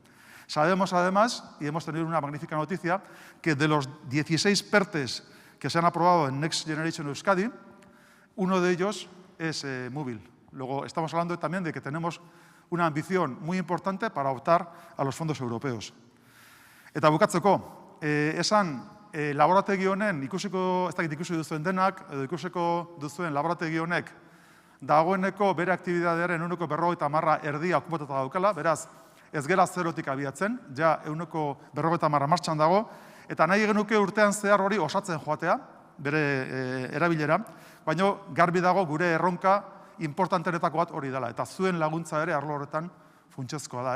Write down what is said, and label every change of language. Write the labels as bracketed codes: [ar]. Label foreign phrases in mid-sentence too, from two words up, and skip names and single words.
[es] Sabemos además, y hemos tenido una magnífica noticia, que de los 16 PERTEs que se han aprobado en Next Generation Euskadi, uno de ellos es Mobil. Luego estamos hablando también de que tenemos una ambición muy importante para optar a los fondos europeos. [eu] Eta bukatzeko, esan laborategi honen ikusiko, ez dakit ikusi duzuen denak, edo ikusiko duzuen laborategi honek dagoeneko bere aktibidadearen 50% erdia okupatuta daukala, beraz, ez gera zerotik abiatzen, ja 50% martxan dago, eta nahi genuke urtean zehar hori osatzen joatea, bere erabilera, baina garbi dago gure erronka importantenetako bat hori dela, eta zuen laguntza ere arlo horretan funtsezkoa da, ez?